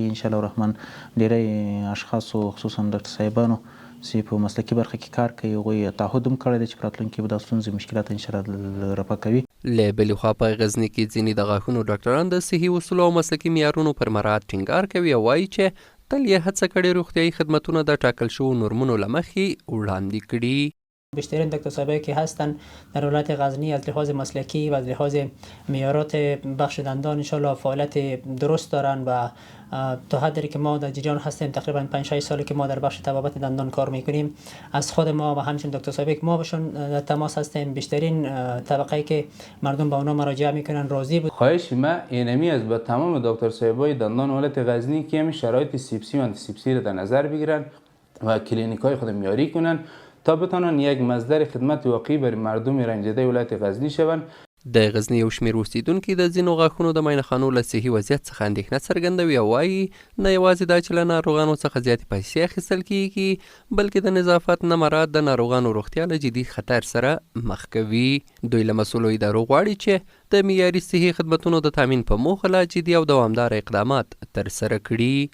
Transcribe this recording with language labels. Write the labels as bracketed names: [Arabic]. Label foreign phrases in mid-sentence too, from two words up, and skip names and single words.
[Pashto] انشاءالله الرحمن ډېری اشخاصو خصوصا ډاکټر صاحبانو چې په مسلکي برخه کې کار کوي، هغوی تعهد هم کړی دی چې په راتلونکي کې به دا ستونزې مشکلات انشاءالله رفع کوي. له بلې خوا په غزني کې ځینې د غاښونو ډاکټران د صحي اصولو او مسلکي معیارونو پر مراعات ټینګار کوي او وایي چې تل یې هڅه کړې روغتیایي خدمتونه د ټاکل شوو نورمونو له مخې وړاندې کړي. [Persian] بیشترین دکتر صاحبایی که هستن در ولایت غزنی از لحاظ مسلکی و از لحاظ معیارات بخش دندان انشالله فعالیت درست دارن و تا حدی که ما در جریان هستیم تقریبا 5-6 ساله که ما در بخش طبابت دندان کار میکنیم، از خود ما و همچنین دکتر صاحبی که ما بهشون در تماس هستیم، بیشترین طبقه‌ای که مردم به اونا مراجعه میکنن راضی بود. خواهش ما اینمی است به تمام دکتر صاحبای دندان ولایت غزنی که همین شرایط سیپسی و آنتی سیپسی رو در نظر بگیرن و کلینیکای خود معیاری کنن تا بتانن یک مصدر خدمت واقعی برای مردم رنجیده ولایت غزنی شوند. [Pashto] د غزني یو شمېر اوسیدونکي د ځینو غاښونو د معاینهخانو له صحي وضعیت څخه اندېښنه څرګندوي او وایي نه یوازې دا چې له ناروغانو څخه زیاتې پیسې اخیستل کیږي، بلکې د نظافت نه مراعات د ناروغانو روغتیا له جدي خطر سره مخ کوي. دوی له مسؤلو ادارو غواړي چې د معیاري صحي خدمتونو د تامین په موخه لا جدي او دوامداره اقدامات ترسره کړي.